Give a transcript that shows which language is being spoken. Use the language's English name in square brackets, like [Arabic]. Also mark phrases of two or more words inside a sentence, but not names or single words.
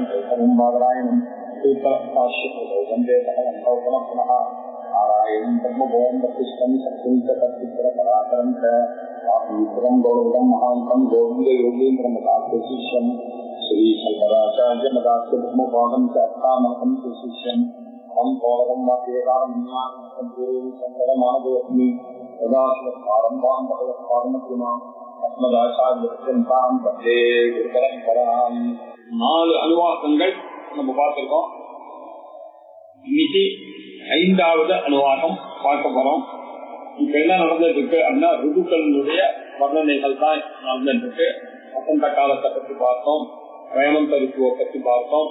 [Sanskrit] केशवं बादरायणं सूत्रभाष्यकृतौ वन्दे भगवन्तौ पुनः पुनः नारायणं ब्रह्मभुवं वसिष्ठं शक्तिं च तत्पुत्रपराशरं च आत्मीपुरं गौरवं महान्तं गोविन्दयोगीन्द्रमदाख्यशिष्यं श्रीशङ्कराचार्यमदाख्य ब्रह्मपादं च अष्टामहं शिष्यं हम गौरवं वाक्यकारं शङ्करमानवोऽस्मि यदाश्रमारम्भां भगवत्पादमध्यमाम् अस्मदाचार्यपर्यन्तां वन्दे गुरुपरम्पराम्. [Tamil] 4 அனுவாக்கங்கள் நம்ம பார்த்திருக்கோம். இன்னைக்கு 5வது அனுவாக்கம் பார்க்க போறோம். இப்ப என்ன நடந்துட்டு இருக்கு அப்படின்னா ருதுக்களுடைய வர்ணனைகள் தான் நடந்துட்டு இருக்கு. வசந்த காலத்தை பற்றி பார்த்தோம், ஹேமந்த ருத்துவை பற்றி பார்த்தோம்.